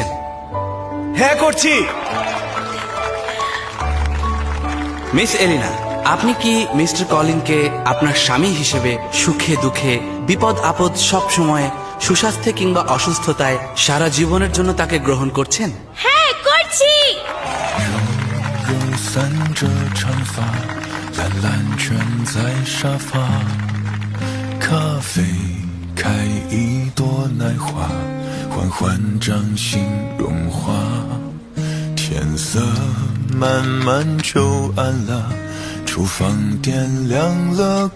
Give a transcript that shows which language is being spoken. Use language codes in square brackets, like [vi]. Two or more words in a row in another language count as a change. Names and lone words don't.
[bn] হ্যাঁ করছি। মিস এলিনা, আপনি কি মিস্টার কলিনকে আপনার স্বামী হিসেবে সুখে দুঃখে বিপদ আপদ সব সময় সুস্বাস্থ্যে কিংবা অসুস্থতায় সারা জীবনের জন্য তাকে গ্রহণ করছেন? হ্যাঁ, করছি। [zh] 有散着长发，懒懒蜷在沙发。咖啡开一朵奶花，缓缓掌心融化。天色慢慢就暗了，厨房点亮了光。